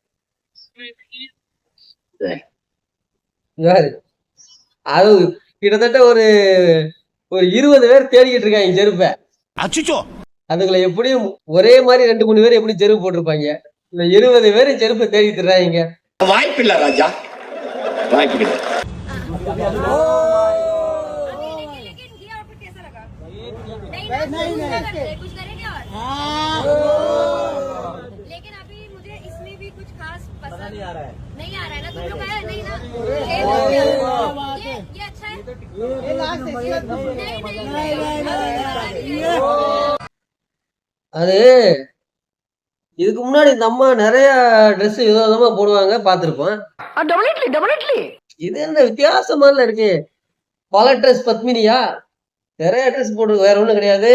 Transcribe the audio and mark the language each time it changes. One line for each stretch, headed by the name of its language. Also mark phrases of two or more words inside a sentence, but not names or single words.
Tamil: அது கிட்டத்தட்ட ஒரு 20 பேர் தேடிக்கிட்டு இருக்காங்க செருப்பை. அச்சுச்சோ. அதுக்குள்ள எப்படியும் ஒரே மாதிரி 2-3 பேர் எப்படி செருப்பு போட்டிருப்பாங்க. இந்த 20 பேர் செருப்பை தேடி தர்றாங்க. வாய்ப்பில்லை ராஜா, வாய்ப்பில்லை.
Hindi: लेकिन अभी मुझे इसमें भी कुछ खास पसंद नहीं आ रहा है ना? तुम लोग आया नहीं ना? ये अच्छा है।
Tamil: அது இதுக்கு முன்னாடி இந்த அம்மா நிறைய ட்ரெஸ் விதவிதமா போடுவாங்க, பார்த்திருப்போம். இது என்ன வித்தியாசமான இருக்கு? பல ட்ரெஸ் பத்மினியா? நிறைய ட்ரெஸ் போட்டு வேற ஒண்ணும் கிடையாது.